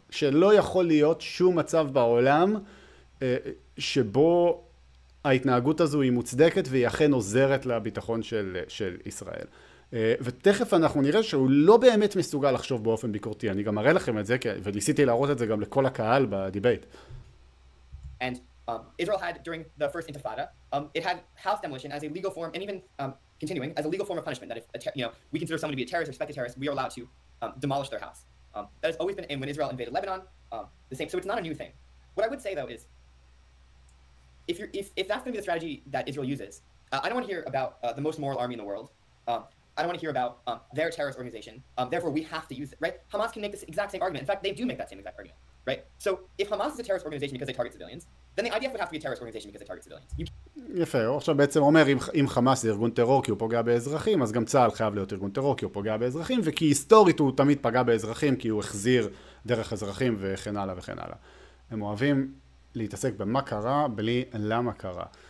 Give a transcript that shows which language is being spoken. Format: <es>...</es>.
<he>שלא יכול להיות שום מצב בעולם שבו ההתנהגות הזו היא מוצדקת והיא אכן עוזרת לביטחון של ישראל. ותכף אנחנו נראה שהוא לא באמת מסוגל לחשוב באופן ביקורתי. אני גם אראה לכם את זה, וניסיתי להראות את זה גם לכל הקהל בדיבייט.</he> <en>And Israel had, during the first Intifada, it had house demolition as a legal form, and even continuing, as a legal form of punishment, that if we consider someone to be a terrorist or suspected terrorist, we are allowed to demolish their house. That has always been, and when Israel invaded Lebanon, the same. So it's not a new thing. What I would say, though, is if that's going to be the strategy that Israel uses, I don't want to hear about the most moral army in the world. I don't want to hear about their terrorist organization. Therefore, we have to use it, right? Hamas can make this exact same argument. In fact, they do make that same exact argument, right? So if Hamas is a terrorist organization because they target civilians, then the IDF would have to be a terrorist organization because they target civilians.</en> <he>יפה, הוא עכשיו בעצם אומר, אם חמאס זה ארגון טרור כי הוא פוגע באזרחים, אז גם צה"ל חייב להיות ארגון טרור כי הוא פוגע באזרחים, וכי היסטורית הוא תמיד פגע באזרחים כי הוא החזיר דרך אזרחים וכן הלאה וכן הלאה. הם אוהבים להתעסק במה קרה בלי למה קרה.</he>